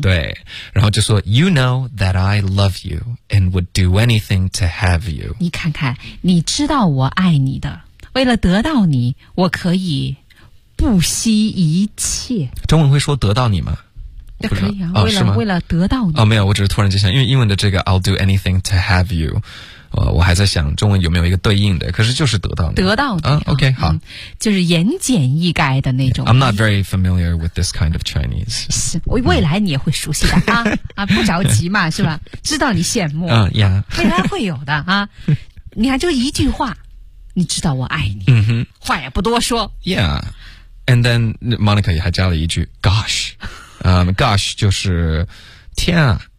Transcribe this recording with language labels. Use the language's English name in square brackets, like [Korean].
[Chinese] 对，然后就说 [English] ，You know that I love you and would do anything to have you。 [Chinese] 你看看，你知道我爱你的，为了得到你，我可以不惜一切。中文会说得到你吗？那可以啊，为了得到你哦，没有，我只是突然就想，因为英文的这个 [English] I'll do anything to have you， [Chinese] 我还在想中文有没有一个对应的，可是就是得到你，得到你、 OK， 好、就是言简意赅的那种。 [English] I'm not very familiar with this kind of Chinese。 [Chinese] 是，未来你也会熟悉的啊不着急嘛，是吧？知道你羡慕，未来会有的啊。你看，就一句话，你知道我爱你，话也不多说。 [English] Yeah， and then Monica [Chinese] 也还加了一句 [English] Gosh。 [Chinese] Gosh 就是天啊